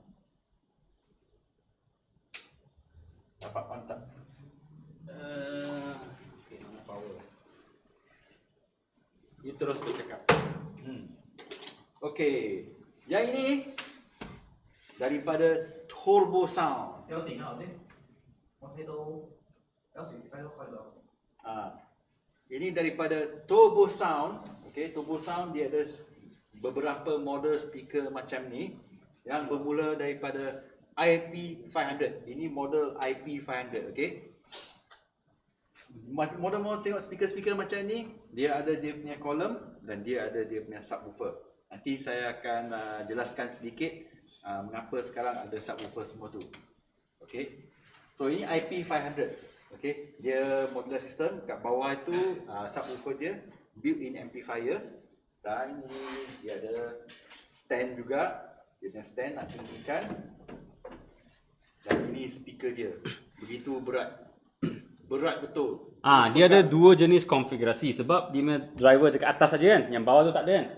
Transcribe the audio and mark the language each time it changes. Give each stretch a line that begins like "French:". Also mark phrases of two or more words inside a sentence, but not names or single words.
Malay: Dapat pantang. Okay, mana power? Dia terus bercakap. Okey. Yang ini daripada Turbo Sound.
Cantonese: 有電啊頭先，我睇到有時睇到佢兩。
Malay: Ini daripada Turbo Sound. Okey, Turbo Sound dia ada beberapa model speaker macam ni yang bermula daripada IP500. Ini model IP500, okey. Model-model tengok speaker-speaker macam ni, dia ada dia punya column dan dia ada dia punya subwoofer. Nanti saya akan jelaskan sedikit mengapa sekarang ada subwoofer semua tu. Okey. So ini IP500. Okey, dia
English: modular system.
Malay: Kat bawah itu subwoofer dia,
English: built-in amplifier,
Malay: dan ini dia ada stand juga. Dia punya stand nak tinggikan. Dan ini speaker dia. Begitu berat. Berat betul. Dia ada dua jenis konfigurasi sebab dia punya driver dekat atas saja kan. Yang bawah tu tak ada kan.